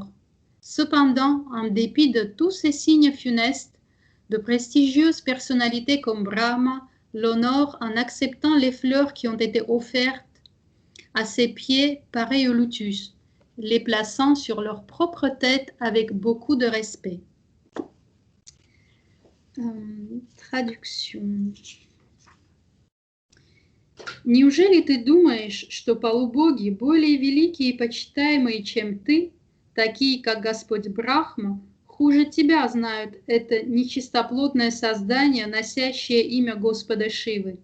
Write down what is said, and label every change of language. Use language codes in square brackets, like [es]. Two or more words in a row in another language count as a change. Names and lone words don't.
[fr] Cependant, en dépit de tous ces signes funestes, de prestigieuses personnalités comme Brahma l'honorent en acceptant les fleurs qui ont été offertes à ses pieds pareils au lotus. les plaçant sur leur propre tête avec beaucoup de respect. Traduction. [ru] Неужели ты думаешь, что полубоги более великие и почитаемые, чем ты, такие как Господь Брахма, хуже тебя знают это нечистоплотное создание, носящее имя Господа Шивы?